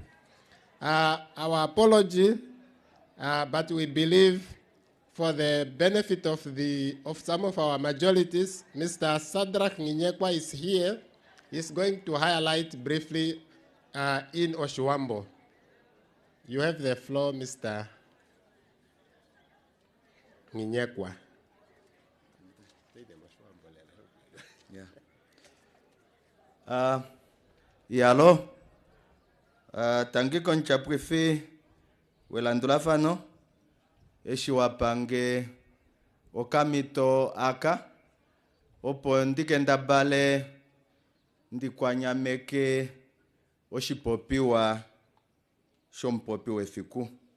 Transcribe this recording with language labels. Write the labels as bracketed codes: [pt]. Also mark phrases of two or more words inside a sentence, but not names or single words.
[en] Our apology, but we believe for the benefit of some of our majorities, Mr. Sadrak Nginyekwa is here. He's going to highlight briefly in Oshiwambo. You have the floor, Mr. Nginyekwa. [ng] Yalo, tangi koncha prefe welandula fano, eshi wapange okamito aka, opo ndikenda bale ndikwanya meke oshipopiwa shompopiwa efiku.